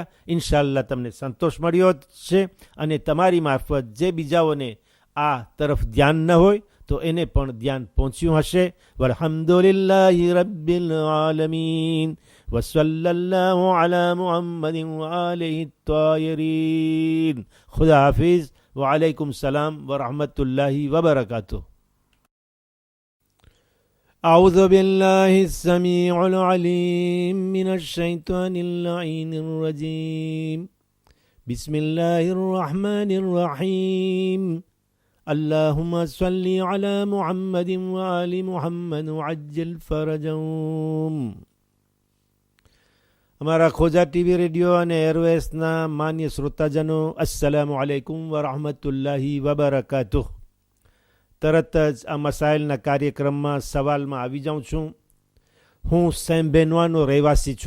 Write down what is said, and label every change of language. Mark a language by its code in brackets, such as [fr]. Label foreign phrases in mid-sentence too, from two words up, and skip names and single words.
[gu] ઇન્શાઅલ્લાહ તમને સંતોષ મળ્યો છે અને તમારી મારફત જે બીજાઓને આ તરફ ધ્યાન ન હોય તો એને પણ ધ્યાન પહોંચ્યું હશે. [ar] والحمد لله رب العالمين وصلى الله على محمد وآله الطاهرين. [gu] ખુદા હાફિઝ. [ar] وعليكم السلام ورحمة الله وبركاته. أعوذ بالله السميع العليم من الشيطان اللعين الرجيم. بسم الله الرحمن الرحيم. اللهم صل على محمد وآل محمد وعجل فرجهم. [gu] અમારા ખોજા ટીવી રેડિયો અને એરવેસના માન્ય શ્રોતાજનો, [ar] السلام عليكم ورحمة الله وبركاته. [gu] તરત જ આ મસાઇલના કાર્યક્રમમાં સવાલમાં આવી જાઉં છું. હું સેમ્બેનવાનો રહેવાસી છું.